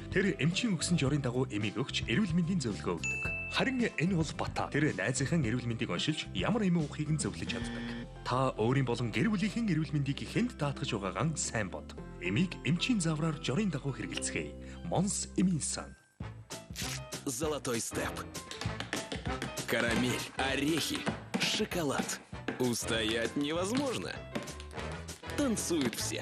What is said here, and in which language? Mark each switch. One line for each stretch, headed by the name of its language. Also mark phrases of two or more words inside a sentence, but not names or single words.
Mongolian: Тэр эмчийн өгсөн журийн дагуу эмийг өгч эрүүл мэндийн зөвлөгөө өгдөг. Харин энэ бол бата. Тэр найзынхаа эрүүл мэндийг оншилж ямар эмээ уухыг нь зөвлөж чаддаг. Та өөрийн болон гэр бүлийнхэн эрүүл мэндийг ихэнд даатгаж байгаагаан сайн бод. Эмийг эмчийн завраар журийн дагуу хэрэгэлцгээе. Монс эмийнсэн.
Russian: Золотой степ. Карамель, орехи, шоколад. Устоять невозможно. Танцуют все.